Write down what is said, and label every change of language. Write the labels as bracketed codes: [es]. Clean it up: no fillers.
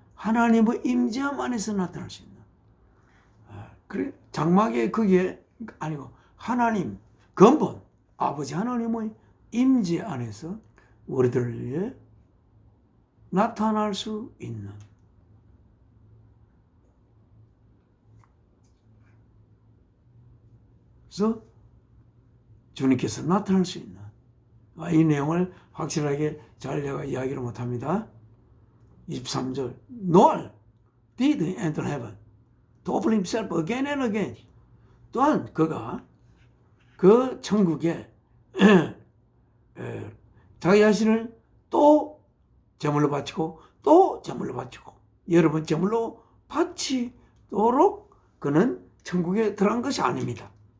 [ko] 하나님의 임재함 안에서 나타날 수 있나. 그래 장막에 그게 아니고 하나님 근본 아버지 하나님의 임재 안에서 우리들을 위해 나타날 수 있는. 그래서 주님께서 나타날 수 있는 이 내용을 확실하게 잘 내가 이야기를 못합니다. [en] 23절 Nor did he enter heaven to offer himself again and again. [ko] 또한 그가 그 천국에 자기 자신을 또 제물로 바치고 또 제물로 바치고 여러 번 제물로 바치도록 그는 천국에 들어간 것이 아닙니다.